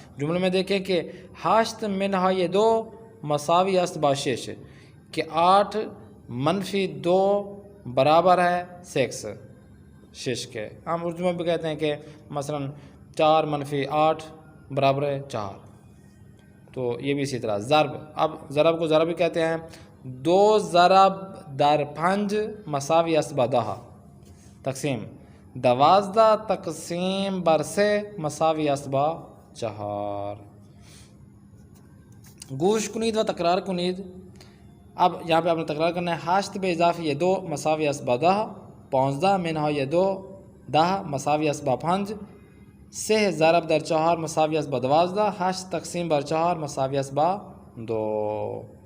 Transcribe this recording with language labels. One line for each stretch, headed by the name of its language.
Urdu: جملے میں دیکھیں کہ
Persian: 8 منہا یہ 2 مساوی است با 6،
Urdu: کہ 8 منفی 2 برابر ہے 6 کے. ہم اردو میں بھی کہتے ہیں کہ مثلا 4 منفی 8 برابر ہے 4. تو یہ بھی اسی طرح. ضرب، اب ضرب کو ضرب بھی کہتے ہیں.
Persian: 2 ضرب در 5 مساوی است با 10. تقسیم 12 تقسیم بر 3 مساوی است با 4. گوش کنید و تکرار کنید.
Urdu: اب یہاں پہ آپ نے تکرار کرنا ہے.
Persian: 8 به اضافه یہ 2 مساوی است با 10. 15 منها یہ 2 10 مساوی است با 5. 3 ضرب در 4 مساوی است با 12. 8 تقسیم بر 4 مساوی است با 2.